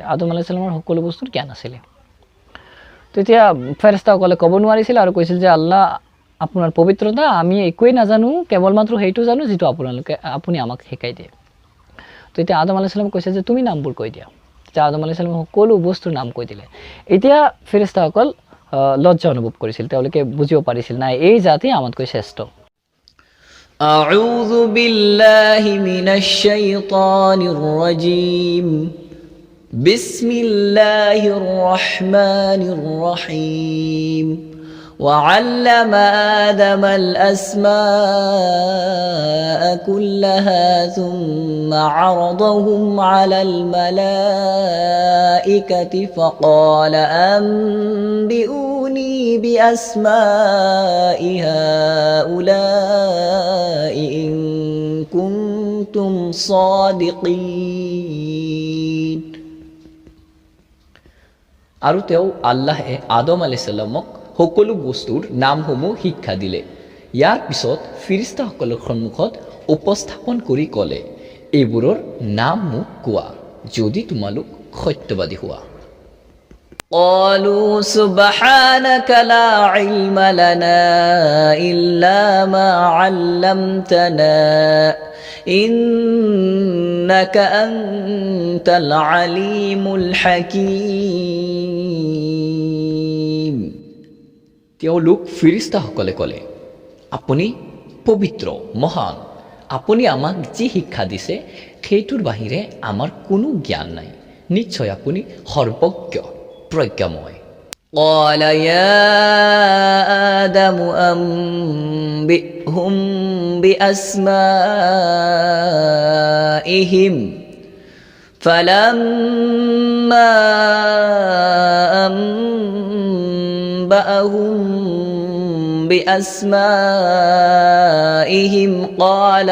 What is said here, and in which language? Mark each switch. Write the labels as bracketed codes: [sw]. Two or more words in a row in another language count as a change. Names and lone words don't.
[as] আদম [ar] عليه السلام [as] সকলো বস্তুৰ জ্ঞান আছিলে। তেতিয়া ফেৰেস্তাসকলে ক'ব নোৱাৰিছিল আৰু কৈছিল যে আল্লাহ আপোনাৰ পবিত্ৰতা, আমি একোৱেই নাজানো, কেৱল মাত্ৰ সেইটো জানো যিটো আপুনি আমাক শিকাই দিয়ে। তো এতিয়া আদম [ar] عليه السلام [as] কৈছে যে তুমি নামবোৰ কৈ দিয়া। তেতিয়া আদম [ar] عليه السلام [as] সকলো বস্তুৰ নাম কৈ দিলে। এতিয়া ফেৰেস্তাসকল লজ্জা অনুভৱ কৰিছিল, তেওঁলোকে বুজিব পাৰিছিল নাই এই জাতি আমাতকৈ শ্ৰেষ্ঠ। [ar] أعوذ بالله من الشيطان الرجيم بسم الله الرحمن الرحيم وعلم آدم الأسماء كلها ثم عرضهم على الملائكة فقال أنبئوني بأسماء هؤلاء إن كنتم صادقين। [as] আৰু তেওঁ আল্লাহে আদম [ar] عليه السلام [as] সকলো বস্তুৰ নামসমূহ শিক্ষা দিলে। ইয়াৰ পিছত ফিৰিস্তাসকলৰ সন্মুখত উপস্থাপন কৰি ক'লে এইবোৰৰ নাম মোক কোৱা যদি তোমালোক সত্যবাদী হোৱা। [ar] قالوا سبحانك لا علم لنا إلا ما علمتنا إنك أنت العليم الحكيم। [as] তেওঁলোক ফিৰিস্তাসকলে ক'লে আপুনি পবিত্ৰ, মহান, আপুনি আমাক যি শিক্ষা দিছে সেইটোৰ বাহিৰে আমাৰ কোনো জ্ঞান নাই, নিশ্চয় আপুনি সৰ্বজ্ঞ প্ৰজ্ঞাময়। [ar] قال يا آدم أنبئهم بأسمائهم فلما أنبأهم بأسمائهم قال